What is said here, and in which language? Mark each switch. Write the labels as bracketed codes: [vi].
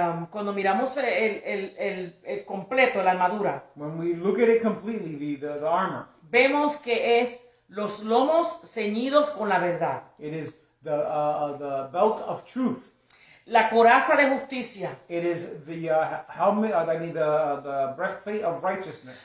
[es] Cuando miramos el completo, la armadura, [en] When we look at it completely, the armor, [es] vemos que es los lomos ceñidos con la verdad, [en] it is the belt of truth. [es] la coraza de justicia, [en] It is the helmet, the breastplate of righteousness.